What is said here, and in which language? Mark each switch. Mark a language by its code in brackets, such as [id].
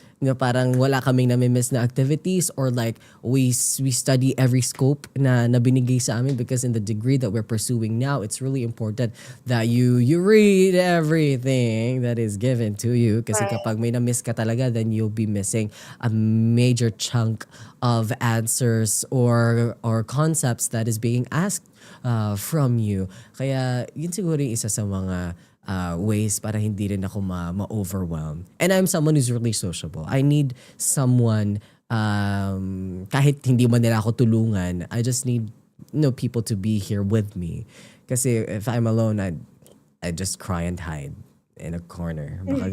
[tl] Parang wala kaming nami-miss na activities, [en] or like we study every scope [tl] na binigay sa amin, [en] because in the degree that we're pursuing now, it's really important that you read everything that is given to you, [tl] kasi [en] Right. [tl] kapag may na-miss ka talaga, [en] then you'll be missing a major chunk of answers or concepts that is being asked from you. [tl] Kaya yun siguro yung isa sa mga ways para hindi rin ako ma-overwhelm. [en] And I'm someone who's really sociable. I need someone, [tl] kahit hindi man nila ako tulungan, [en] I just need people to be here with me. [tl] Kasi [en] if I'm alone, I just cry and hide in a corner.